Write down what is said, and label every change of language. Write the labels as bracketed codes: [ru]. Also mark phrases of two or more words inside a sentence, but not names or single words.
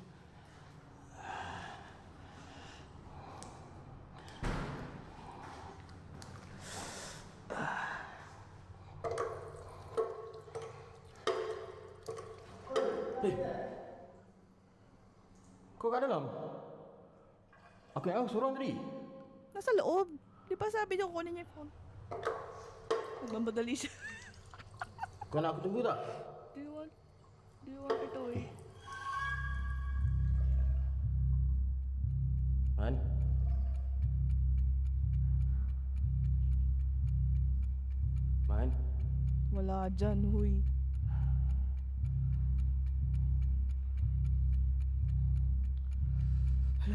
[ms] Hei. Kau kat dalam? Aku yang seorang tadi. [tl] Nasa loob. Di ba sabi niyo kunin niya yung phone? Magmamadali siya. [ms] Kau nak aku tunggu tak? [en] Do you want [tl] ito eh? [en] Man? Man? [tl] Wala dyan, huy. Hala.